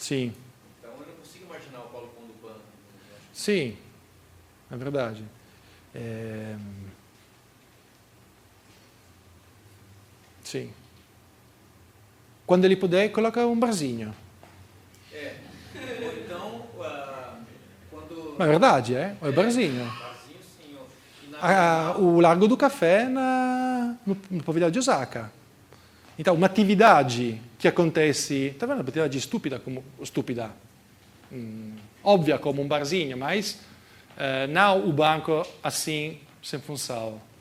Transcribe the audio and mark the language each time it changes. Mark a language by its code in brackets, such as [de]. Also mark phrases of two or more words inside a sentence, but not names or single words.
[pt] Então eu não consigo imaginar o Paulo pondo banco. Sim. è verdade. Sì. Quando ele puder, coloca um barzinho. Ou então, quando... [it] Ma è verdade, è il barzinho. [pt] Barzinho, sim. E na O Largo do Café no pavilhão de Osaka. Então, uma atividade que acontece, tá vendo? Uma atividade stupida, óbvia como um barzinho, mas não o banco assim, sem função.